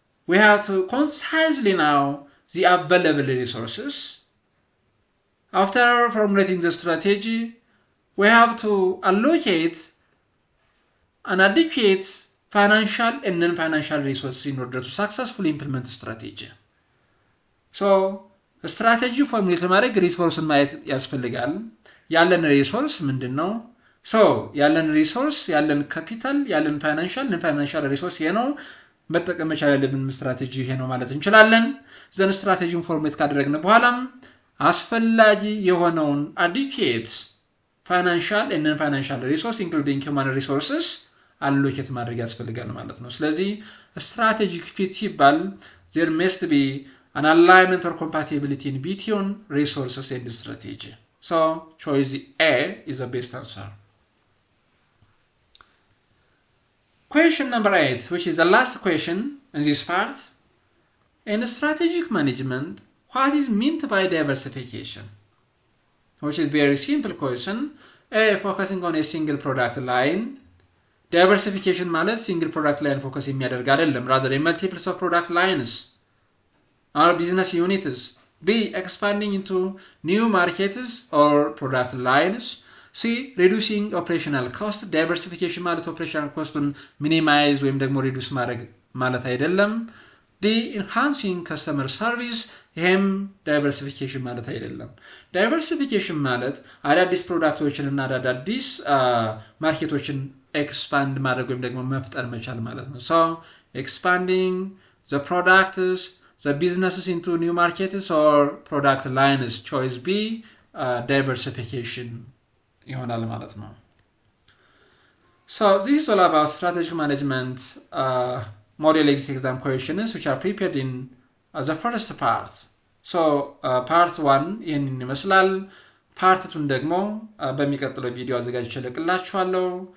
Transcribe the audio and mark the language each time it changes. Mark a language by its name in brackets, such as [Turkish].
[English] we have to concisely know the available resources after formulating the strategy we have to allocate an adequate financial and non-financial resources in order to successfully implement strategy so strategy formulate [Amharic] ማድረግ ሪሶርስን ማየት ያስፈልጋል ያለን ሪሶርስ ምንድነው? ሶ ያለን ሪሶርስ ያለን ካፒታል ያለን ፋይናንሻል ሪሶርስ ይሄ ነው። መጠቀም መቻል ያለብን ስትራቴጂ ይሄ ነው ማለት እንችላለን። ዘን ስትራቴጂውን ፎርሜት ካደረግን በኋላም አስፈላጊ የሆነውን [English] adequate financial and non-financial resource including human resources [Amharic] allocate ማድረግ ያስፈልጋል ማለት ነው። ስለዚህ strategic fit ሲባል [English] there must be an alignment or compatibility in between resources and strategy. So choice A is the best answer. Question number 8, which is the last question in this part. In strategic management, what is meant by diversification? Which is very simple question. A, focusing on a single product line. [Amharic] Diversification ማለት single product line focus የሚያደርግ አይደለም, [English] rather a multiples of product lines or business units. B, expanding into new markets or product lines. C, reducing operational cost. [Amharic] Diversification ማለት operational cost-ን minimize ወይም ደግሞ reduce ማድረግ ማለት አይደለም. [English] D, enhancing customer service. [Amharic] ይሄም diversification ማለት አይደለም. Diversification ማለት አዳዲስ ፕሮዳክቶችን እና አዳዲስ ማርኬቶችን expand ማድረግ ወይም ደግሞ መፍጠር መቻል ማለት ነው. [English] So expanding the products, the businesses into new markets or product lines. [Amharic] Choice B, diversification ይሆናል ማለት ነው. [English] So this is all about strategic management model exam questions which are prepared in the first part. [Amharic] So part 1 ይሄንን ይመስላል. part 2 ደግሞ በሚቀጥለው ቪዲዮ አዘጋጅቼላችኋለሁ.